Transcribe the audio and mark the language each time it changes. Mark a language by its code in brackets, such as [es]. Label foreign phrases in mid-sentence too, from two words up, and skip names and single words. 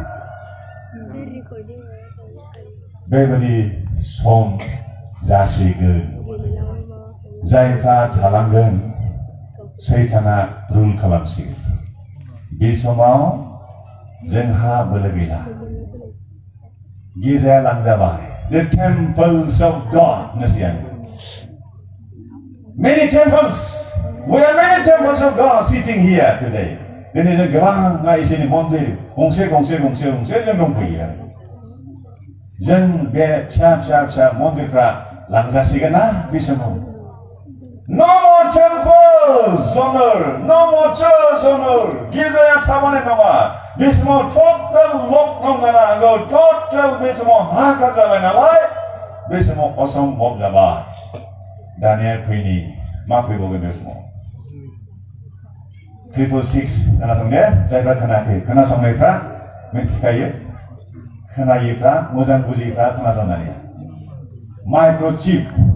[brx] बेबायदि सम जासिगोन जायफ्रा थालांगोन सैताना रुल खालामसिगोन बे समाव जोंहा बोलो गैला गिर्जाया लांजाबाय [en] the temples of God [brx] नसियान [en] many temples we have many temples of God sitting here today [brx] दिनै जों गोबां इसोरनि मन्दिर गंसे जों दंफैयो जों बे फिसा मन्दिरफ्रा लांजासिगोन ना बे समाव [en] no more temples on earth no more churches on earth [brx] गिर्जाया थाबानाय नङा बे समाव [en] total lockdown [brx] जानो हागौ total बे समाव हाहाकार जाबाय नालाय बे समाव असम्भब जाबाय दानिया फैनि मा फैबावगोन बे समाव 666 खोनासंनाया जायफ्रा खोनायाखै खोनासंनायफ्रा मिथिखायो खोनायिफ्रा मोजां बुजिफ्रा खोनासंनाया माइक्र'चिप